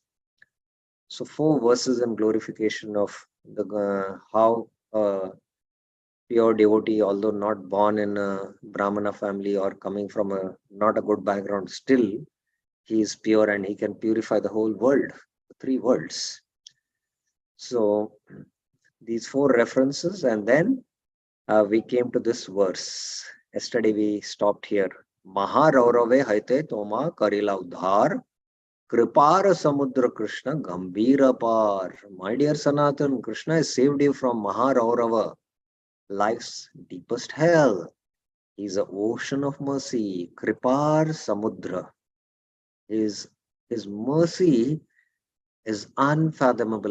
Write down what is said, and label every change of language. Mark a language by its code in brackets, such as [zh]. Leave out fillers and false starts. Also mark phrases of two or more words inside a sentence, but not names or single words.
[en] So 4 verses in glorification of the how pure devotee, although not born in a Brahmana family or coming from a not a good background, still he is pure and he can purify the whole world, the 3 worlds. So these 4 references, and then we came to this verse. Yesterday we stopped here. [bn] মহারৌরবে হৈতে তোমা করিলা উদ্ধার কৃপার সমুদ্র কৃষ্ণ গম্ভীর অপার. [en] My dear Sanatan, Krishna has saved you from Maharaurava, life's deepest hell. He's an ocean of mercy. [bn] কৃপার সমুদ্র. [en] His mercy is unfathomable.